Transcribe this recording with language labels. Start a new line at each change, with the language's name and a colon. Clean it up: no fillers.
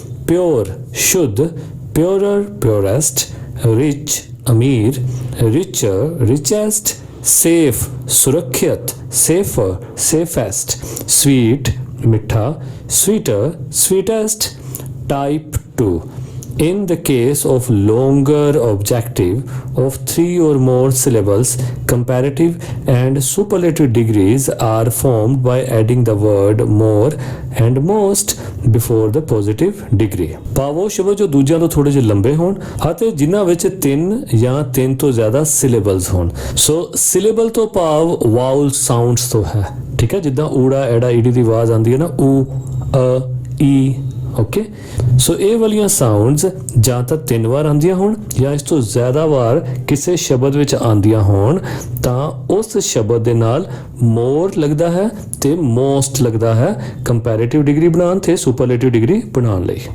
English: Pure, ਸ਼ੁੱਧ, purer, purest. Rich, ਅਮੀਰ, richer, richest. Safe, ਸੁਰੱਖਿਅਤ, ਸੇਫਰ, ਸੇਫੈਸਟ। ਸਵੀਟ, ਮਿੱਠਾ, sweeter, sweetest. Type 2, In the case of longer objective of 3 or more syllables, comparative and superlative degrees are formed by adding the word more and most before the positive degree.
Punjabi: ਭਾਵ ਉਹ ਸ਼ਬਦ ਜੋ ਦੂਜਿਆਂ ਤੋਂ ਥੋੜੇ ਜਿਹੇ ਲੰਬੇ ਹੋਣ ਅਤੇ ਜਿਨ੍ਹਾਂ ਵਿੱਚ 3 ਜਾਂ 3 ਤੋਂ ਜ਼ਿਆਦਾ syllables ਹੋਣ। ਸੋ syllable ਤੋਂ ਭਾਵ ਵਾਉਲ ਸਾਊਂਡਸ ਤੋਂ ਹੈ, ਠੀਕ ਹੈ, ਜਿੱਦਾਂ ਊੜਾ ਐੜਾ ਈੜੀ ਦੀ ਆਵਾਜ਼ ਆਉਂਦੀ ਹੈ ਨਾ, ਊ ਅ ਈ, ਓਕੇ। ਸੋ ਇਹ ਵਾਲੀਆਂ ਸਾਊਂਡਸ ਜਾਂ ਤਾਂ 3 ਵਾਰ ਆਉਂਦੀਆਂ ਹੋਣ ਜਾਂ ਇਸ ਤੋਂ ਜ਼ਿਆਦਾ ਵਾਰ ਕਿਸੇ ਸ਼ਬਦ ਵਿੱਚ ਆਉਂਦੀਆਂ ਹੋਣ ਤਾਂ ਉਸ ਸ਼ਬਦ ਦੇ ਨਾਲ ਮੋਰ ਲੱਗਦਾ ਹੈ ਤੇ ਮੋਸਟ ਲੱਗਦਾ ਹੈ ਕੰਪੈਰੀਟਿਵ ਡਿਗਰੀ ਬਣਾਉਣ ਤੇ ਸੁਪਰਲੇਟਿਵ ਡਿਗਰੀ ਬਣਾਉਣ ਲਈ।